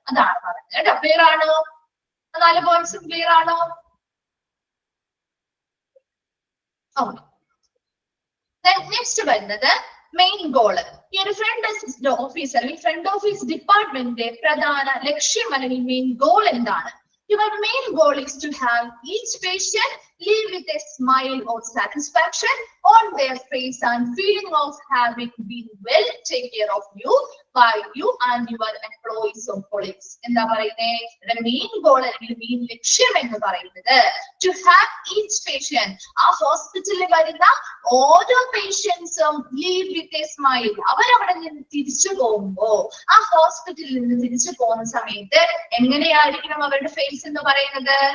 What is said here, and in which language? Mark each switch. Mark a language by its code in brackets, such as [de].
[ml] അതാണ് പറഞ്ഞത് കേട്ടോ. ക്ലിയർ ആണോ? 4 പോയിന്റ്സും ക്ലിയർ ആണോ? നെക്സ്റ്റ് വരുന്നത് മെയിൻ ഗോള്. ഈ ഒരു ഫ്രണ്ട് ഡെസ്ക് ഓഫീസ് അല്ലെങ്കിൽ ഫ്രണ്ട് ഓഫീസ് ഡിപ്പാർട്ട്മെന്റിന്റെ പ്രധാന ലക്ഷ്യം അല്ലെങ്കിൽ മെയിൻ ഗോൾ എന്താണ്? [en] Your main goal is to have each patient leave with a smile or satisfaction on their face and feeling of having been well taken care of you by you and your employees or colleagues. [ml] എന്താ പറയുന്നത്? Main goal അല്ലെങ്കിൽ main ലക്ഷ്യം എന്ന് പറയുന്നത് [en] to have each patient, [ml] ആ ഹോസ്പിറ്റലിൽ വരുന്ന ഓരോ പേഷ്യൻസും [en] Leave with a smile. [ml] അവരവിടെ നിന്ന് തിരിച്ചു പോകുമ്പോ ആ ഹോസ്പിറ്റലിൽ നിന്ന് തിരിച്ചു പോകുന്ന സമയത്ത് എങ്ങനെയായിരിക്കണം അവരുടെ ഫേസ് എന്ന് പറയുന്നത്?